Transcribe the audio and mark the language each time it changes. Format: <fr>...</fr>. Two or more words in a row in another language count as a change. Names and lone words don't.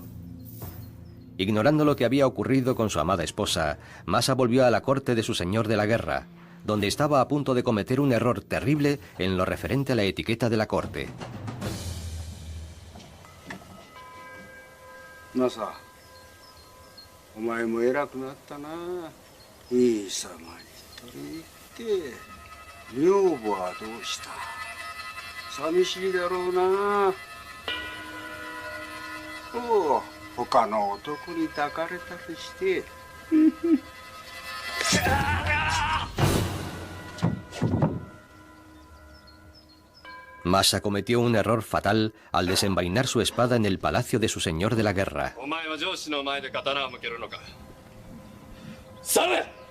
<es>Ignorando lo que había ocurrido con su amada esposa, Masa volvió a la corte de su señor de la guerra, donde estaba a punto de cometer un error terrible en lo referente a la etiqueta de la corte.</es> <ja>Masa, お前も偉くなったな。いい様に取り入って女房はどうした。寂しいだろうな。おう、他の男に抱かれたりして。</ja> <es>Masa cometió un error fatal al desenvainar su espada en el palacio de su señor de la guerra. ¡Salve!</es>